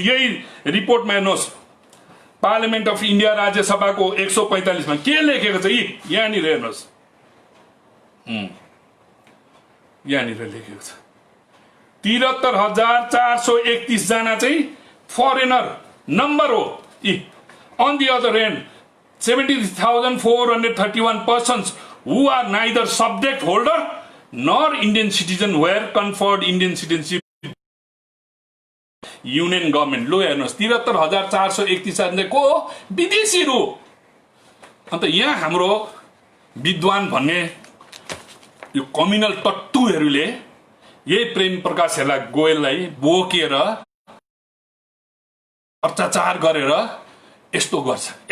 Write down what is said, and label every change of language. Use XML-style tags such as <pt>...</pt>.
<ne>यही रिपोर्टमा हेर्नुहोस्, पार्लियामेन्ट अफ इन्डिया राज्यसभाको 145 मा के लेखेको छ? यहाँनिर हेर्नुहोस्, यहाँनिर लेखेको छ 73,431 जना चाहिँ फरेनर नम्बर हो।</ne> <en>On the other end 70,431 persons who are neither subject holder nor Indian citizen were conferred Indian citizenship union government.</en> <ne>लो हेर्नुहोस्, 73,431 जना को विदेशीहरू। अन्त यहाँ हाम्रो विद्वान भन्ने यो कम्युनल टट्टुहरूले यही प्रेम प्रकाशहरूलाई गोयललाई बोकेर अत्याचार गरेर यस्तो गर्छ।</ne>